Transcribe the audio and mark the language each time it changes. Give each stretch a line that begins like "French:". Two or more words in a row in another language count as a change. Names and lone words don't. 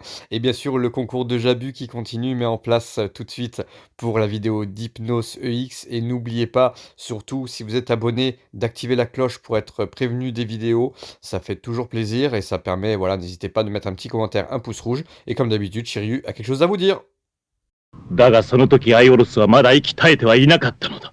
French: Et bien sûr, le concours de Jabu qui continue met en place tout de suite pour la vidéo d'Hypnos EX. Et n'oubliez pas, surtout si vous êtes abonné, d'activer la cloche pour être prévenu des vidéos. Ça fait toujours plaisir et ça permet, voilà, n'hésitez pas de mettre un petit commentaire, un pouce rouge. Et comme d'habitude, Shiryu a quelque chose à vous dire.
Japanese: だがその時アイオロスはまだ息絶えてはいなかったのだ。